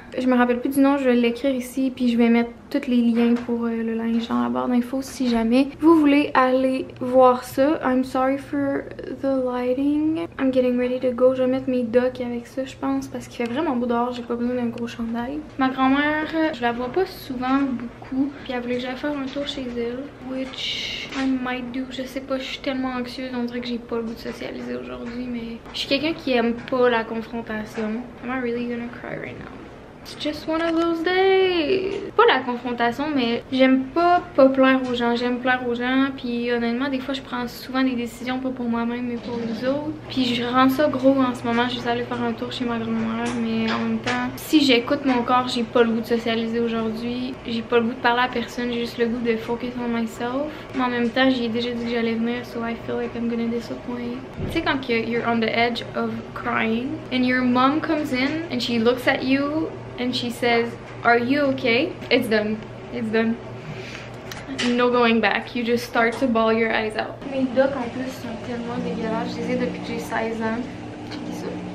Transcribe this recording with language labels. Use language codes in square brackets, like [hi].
[fr] Je me rappelle plus du nom, je vais l'écrire ici puis je vais mettre tous les liens pour le linge dans la barre d'infos si jamais vous voulez aller voir ça. [en] I'm sorry for the lighting. I'm getting ready to go. [fr] Je vais mettre mes docks avec ça je pense parce qu'il fait vraiment beau dehors, j'ai pas besoin d'un gros chandail. Ma grand-mère, je la vois pas souvent beaucoup puis elle voulait que j'aille faire un tour chez elle, [en] which I might do. [fr] Je sais pas, je suis tellement anxieuse, on dirait que j'ai pas le goût de socialiser aujourd'hui mais je suis quelqu'un qui aime pas la confrontation. [en] Am I really gonna cry right now? It's just one of those days. [fr] Pas la confrontation, mais j'aime pas plaire aux gens. J'aime plaire aux gens. Puis honnêtement, des fois, je prends souvent des décisions pas pour moi-même, mais pour les autres. Puis je rends ça gros en ce moment. Je suis allée faire un tour chez ma grand-mère. Mais en même temps, si j'écoute mon corps, j'ai pas le goût de socialiser aujourd'hui. J'ai pas le goût de parler à personne. J'ai juste le goût de [en] focus on myself. [fr] Mais en même temps, j'ai déjà dit que j'allais venir. [en] So I feel like I'm gonna disappoint. [fr] Tu sais, quand [en] you're on the edge of crying and your mom comes in and she looks at you and she says, "Are you okay?" It's done. It's done. No going back. You just start to bawl your eyes out. [fr] Mes docks en plus sont tellement dégueulasses. Je les ai depuis que j'ai 16 ans. Checkez ça.